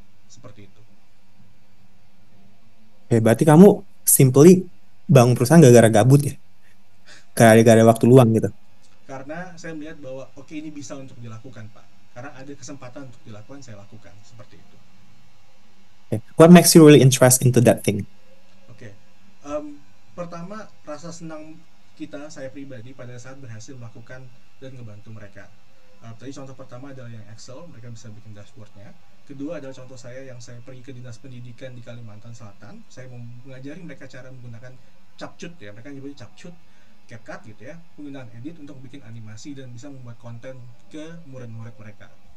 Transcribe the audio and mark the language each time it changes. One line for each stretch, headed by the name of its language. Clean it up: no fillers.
Indonesian: Seperti itu. Oke, berarti kamu simply bangun perusahaan gara-gara gabut ya? Gara-gara waktu luang gitu. Karena saya melihat bahwa oke, ini bisa untuk dilakukan Pak. Karena ada kesempatan untuk dilakukan, saya lakukan. Seperti itu.
English: Okay. What makes you really interest into that thing?
Indonesian: Oke. Pertama, rasa senang saya pribadi pada saat berhasil melakukan dan ngebantu mereka. Tadi contoh pertama adalah yang Excel, mereka bisa bikin dashboardnya. Kedua adalah contoh saya yang saya pergi ke dinas pendidikan di Kalimantan Selatan. Saya mengajari mereka cara menggunakan CapCut ya, mereka nyebutnya CapCut, CapCut gitu ya, penggunaan edit untuk bikin animasi dan bisa membuat konten ke murid-murid mereka.